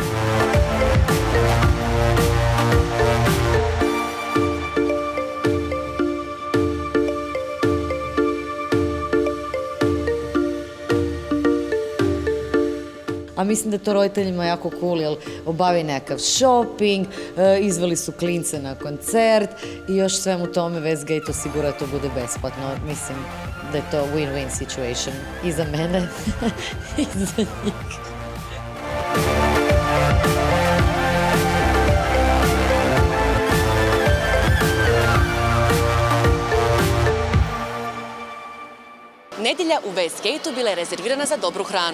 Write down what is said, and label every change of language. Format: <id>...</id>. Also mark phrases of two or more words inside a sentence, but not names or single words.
<hr>A mislim da je to roditeljima jako cool, jer obavi nekakav shopping, izveli su klince na koncert i još svemu tome Westgate osigura da to bude besplatno. Mislim da je to</hr> <en>win-win situation</en> <hr>i za mene i za njih. Nedjelja u Westgate-u bila je rezervirana za dobru hranu.</hr>